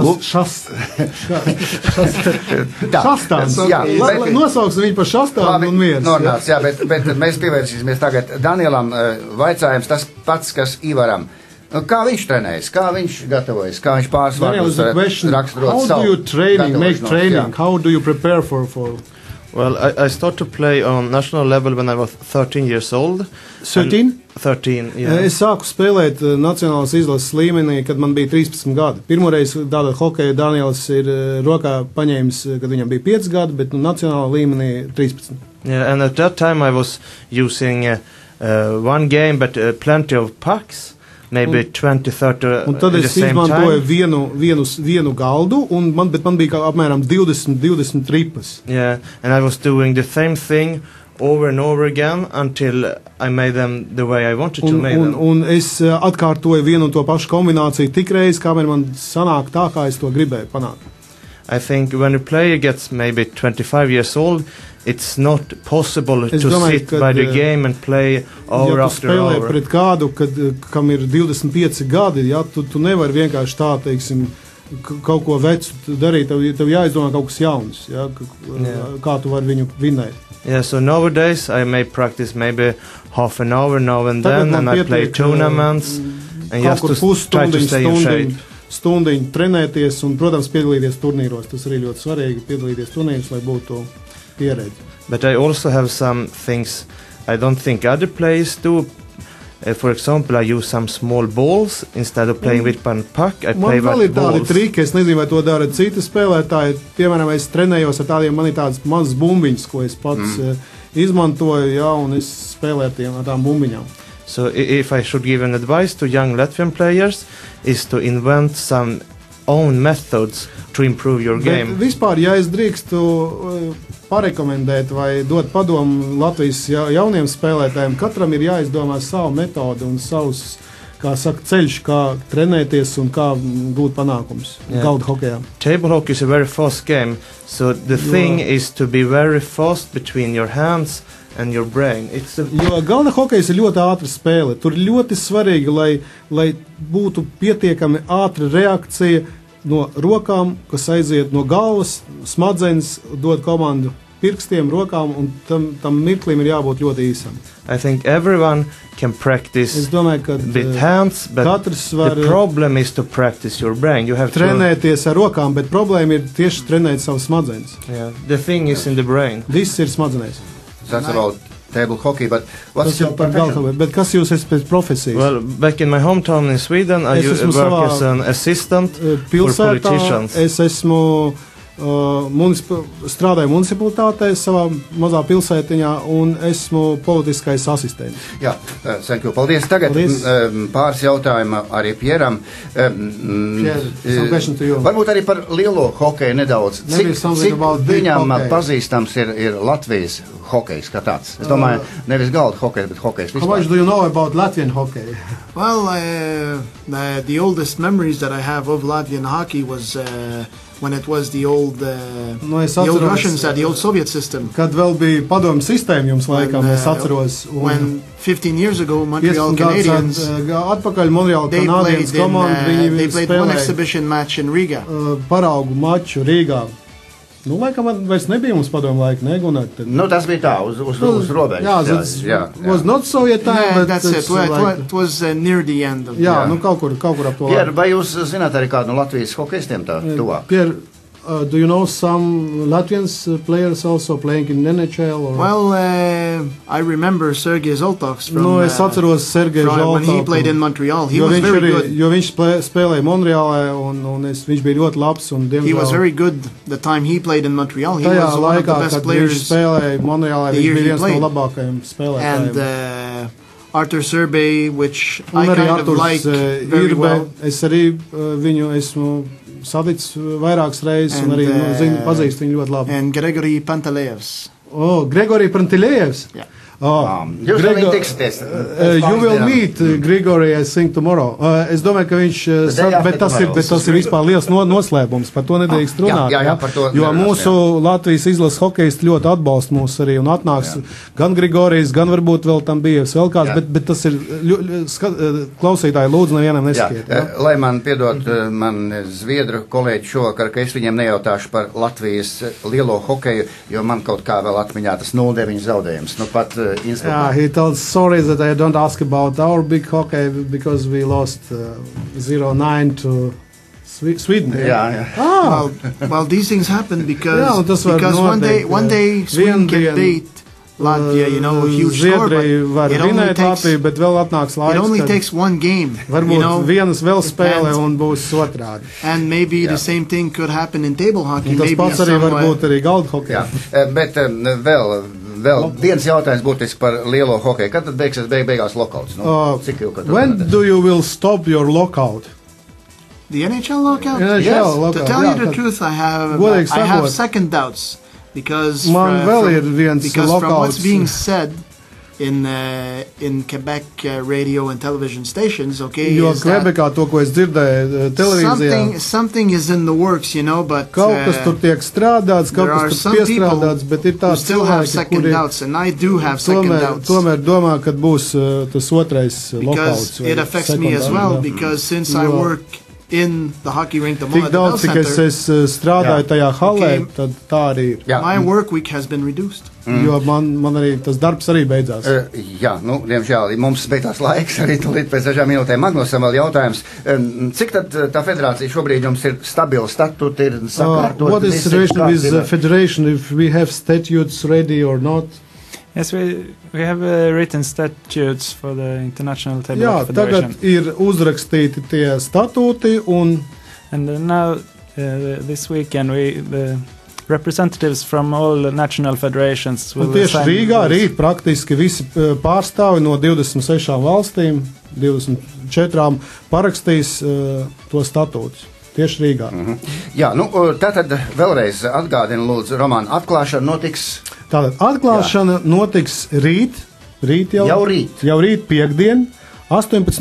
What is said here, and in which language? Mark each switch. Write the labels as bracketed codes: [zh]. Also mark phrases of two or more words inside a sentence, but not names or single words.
[lv] Šastāns. Nosauksim viņu par Šastānu un viens. Nornāts, jā, bet mēs pievērsīsimies tagad Danielam. Vaicājums tas pats, kas Ivaram. Kā viņš trenējas, kā viņš gatavojas, kā viņš pārsvārdos raksturot savu. [en] How do you make training? How do you prepare for... Well, I started to play on national level when I was 13 years old. 13? 13, yeah. [lv] Es sāku spēlēt nacionālas izlases līmenī, kad man bija 13 gadi. Pirmoreiz tāda hokeja Daniels ir rokā paņēmis, kad viņam bija 5 gadi, bet nacionāla līmenī 13. [en] Yeah, and at that time I was using one game, but plenty of pucks. Maybe 20-30 [lv] un tad es izmantoju vienu galdu, bet man bija apmēram 20 tripas. [en] Yeah, and I was doing the same thing over and over again until I made them the way I wanted to make them. [lv] Un es atkārtoju vienu un to pašu kombināciju tikreiz, kamēr man sanāk tā, kā es to gribēju panākt. [en] I think when a player gets maybe 25 years old, it's not possible to sit by the game and play hour after hour. [lv] Ja tu spēlē pret kādu, kam ir 25 gadi, ja, tu nevari vienkārši tā, teiksim, kaut ko vecu darīt, tev jāizdomā kaut kas jauns, ja, kā tu vari viņu vinēt. [en] Yeah, so nowadays I may practice maybe half an hour now and then, and I play tournaments and just to try to stay in shape. [lv] Stundiņu trenēties un, protams, piedalīties turnīros. Tas arī ļoti svarīgi, piedalīties turnīros, lai būtu pieredze. [en] But I also have some things I don't think other players do. For example, I use some small balls instead of playing with one puck. I play with balls. [lv] Man vēl ir tādi triki, es nezinu, vai to dara citi spēlētāji. Piemēram, es trenējos ar tādiem, man ir tādas mazas bumbiņas, ko es pats izmantoju, jā, un es spēlēju ar tām bumbiņām. [en] So if I should give an advice to young Latvian players is to invent some own methods to improve your game. [lv] Bet vispār, ja es drīkstu parekomendēt vai dot padomu Latvijas jauniem spēlētājiem, katram ir jāizdomā savu metodu un savus, kā saka, ceļš, kā trenēties un kā gūt panākumus galda hokejā. [en] Table hockey is a very fast game, so the thing is to be very fast between your hands and your brain. [lv] Jo galda hokejs ir ļoti ātra spēle. Tur ir ļoti svarīgi, lai būtu pietiekami ātra reakcija no rokām, kas aiziet no galvas, smadzenes, dod komandu pirkstiem, rokām, un tam mirklim ir jābūt ļoti īsam. [en] I think everyone can practice with hands, but the problem is to practice your brain. You have [lv] trenēties ar rokām, bet problēma ir tieši trenēt savas smadzenes. [en] Yeah, the thing is in the brain. [lv] Viss ir smadzenēs. [en] That's about table hockey, but what's your profession? [lv] Bet kas jūs esat pēc profesijas? [en] Well, back in my hometown in Sweden, I work as an assistant for politicians. [lv] Es esmu strādāju municipalitātē savā mazā pilsētiņā un esmu politiskais asistents. Jā, [en] thank you, [lv] paldies. Tagad pāris jautājumi arī Pieram. Varbūt arī par lielo hokeju nedaudz. Cik viņam pazīstams ir Latvijas hokejs kā tāds? Es domāju, nevis galda hokejs, bet hokejs vispār. [en] How much do you know about Latvian hockey? Well, the oldest memories that I have of Latvian hockey was when it was the old Russians had the old Soviet system. [lv] Kad vēl bija padomu sistēma jums laikam, es atceros. [en] When 15 years ago Montreal Canadiens [lv] atpakaļ Montreal Canadiens komanda, [en] they played one exhibition match in Riga. [lv] Paraugu maču Rīgā. Nu, laikam, vairs nebija mums padomu laika, ne, Gunnar? Nu, tas bija tā, uz robežas. Jā. [en] Was not Soviet time, but that's it. It was near the end of [lv] Jā, nu, kaut kur ap to. Pierre, vai jūs zināt arī kādu no Latvijas hokejistiem tā tuvāk? [en] Pierre, do you know some Latvian players also playing in NHL? Or? Well, I remember Sergei Zoltovs from, [lv] es atceros Sergei Zoltovs. [en] When he played in Montreal. He was very good. [lv] Jo viņš spēlēja Monreālē, un viņš bija ļoti labs. Un, diemžēl, [en] he was very good the time he played in Montreal. He was one of the best players. [lv] Viņš spēlēja Monreālē, viņš bija viens no labākajiem spēlētājiem. [en] And Artur Serbei, which I kind of like very well. [lv] Es arī viņu esmu saticis vairākas reizes un arī pazīstu viņu ļoti labi. [en] And Grigori Pantelejevs. Grigori Pantelejevs? Yeah. [lv] Jūs vēl tiksieties. [en] You will meet Grigori, I think, tomorrow. [lv] Es domāju, ka viņš, bet tas ir vispār liels noslēpums, par to nedrīkst runāt. Jā, par to jo mūsu Latvijas izlases hokejisti ļoti atbalsta mūs arī un atnāks gan Grigorijs, gan varbūt vēl tam bija vēl kāds, bet tas ir klausītāji lūdzu nevienam neskiet. Lai man piedod man zviedru kolēģi šovakar, ka es viņiem nejautāšu par Latvijas lielo hokeju, jo man kaut kā vēl atmiņā tas 0-9 zaudējums. Nu pat [en] Yeah, he told sorry that I don't ask about our big hockey because we lost 0-9 to Sweden. Yeah. Well, these things happen because one day Sweden can beat Latvia, you know, huge score, but it only takes one game. And maybe the same thing could happen in table hockey. Maybe [lv] Vēl viens jautājums būtiski par lielo hokeju. Kad tad beigsies beigās lokauts? [en] When do you will stop your lockout? The NHL lockout? Lockout. To tell you the truth, I have second doubts because from what's being said in Quebec radio and television stations, okay, [lv] jo Kvebekā to, ko es dzirdēju televīzijā, [en] something is in the works, you know, but [lv] kaut kas tur tiek strādāts, kaut kas tur piestrādāts, bet ir tāds [en] still have second doubts, and I do have second doubts. [lv] Tomēr domā, kad būs tas otrais lokauts. [en] Because it affects me as well, because since I work in the hockey rink, the [lv] Tik daudz, cik es strādāju tajā halē, tad tā arī ir. [en] My work week has been reduced. [lv] Jo man arī tas darbs arī beidzās. Jā, nu, diemžēl mums beidzās laiks, arī līdz pēc dažām minūtēm Magnusam vēl jautājums. Cik tad tā federācija šobrīd jums ir stabila statūti, ir sakārtot? [en] What is the situation with the federation, if we have statutes ready or not? Yes, we have written statutes for the International Table Hockey Federation. [lv] Tagad ir uzrakstīti tie statūti un [en] now this weekend the representatives from all national federations will [lv] tieši Rīgā rīt praktiski visi pārstāvi no 26 valstīm, 24 parakstīs to statūtus. Tieši Rīgā. Jā, nu tātad vēlreiz atgādinu, lūdzu, Romāna, atklāšana notiks. Tātad atklāšana notiks rīt jau rīt piekdien, 18.30.